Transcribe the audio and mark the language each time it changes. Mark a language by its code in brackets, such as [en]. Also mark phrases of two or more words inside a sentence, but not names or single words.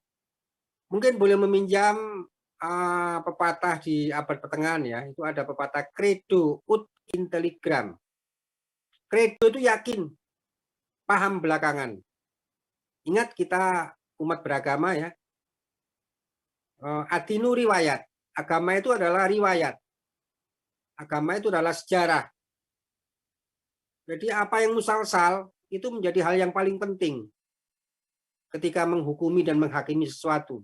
[id] Mungkin boleh meminjam pepatah di abad pertengahan ya. Itu ada pepatah [la] credo ut intelligram. [id] Credo itu yakin, paham belakangan. Ingat kita umat beragama ya. [ar] الدين رواية. [id] Agama itu adalah riwayat. Agama itu adalah sejarah. Jadi apa yang musalsal itu menjadi hal yang paling penting ketika menghukumi dan menghakimi sesuatu.